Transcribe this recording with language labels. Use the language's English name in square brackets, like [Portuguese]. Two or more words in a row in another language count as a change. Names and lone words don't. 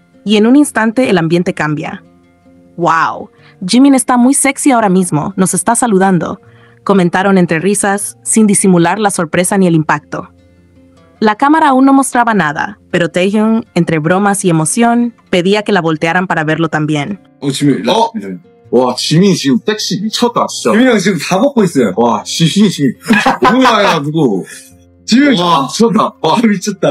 [Spanish] Y en un instante el ambiente cambia. Wow, Jimin está muy sexy ahora mismo, nos está saludando, comentaron entre risas, sin disimular la sorpresa ni el impacto. La cámara aún no mostraba nada, pero Taehyung, entre bromas y emoción, pedía que la voltearan para verlo también. [Korean] 지민, 와, 지민 지금 섹시 미쳤다, 진짜. 지민이 형 지금 다 먹고 있어요. 와, 지민이 지금 너무 야해가지고. 지민이 형 와, 미쳤다. 와, 미쳤다.